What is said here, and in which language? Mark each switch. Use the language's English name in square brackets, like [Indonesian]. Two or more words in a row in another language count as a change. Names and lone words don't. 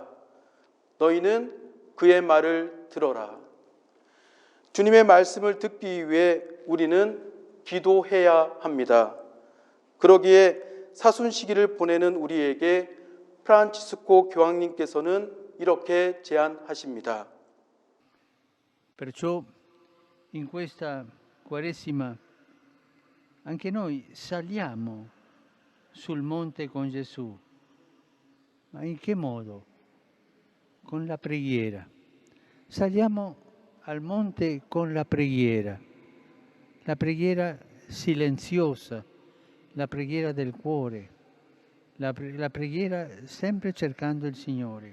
[Korean] 너희는 그의 말을 들어라. 주님의 말씀을 듣기 위해 우리는 기도해야 합니다. 그러기에 사순시기를 보내는 우리에게 프란치스코 교황님께서는 이렇게 제안하십니다. [Italian] Perciò in questa Quaresima anche noi saliamo sul monte con Gesù. Ma in che modo? Con la preghiera. Saliamo al monte con la preghiera silenziosa, la preghiera del cuore, la preghiera sempre cercando il Signore.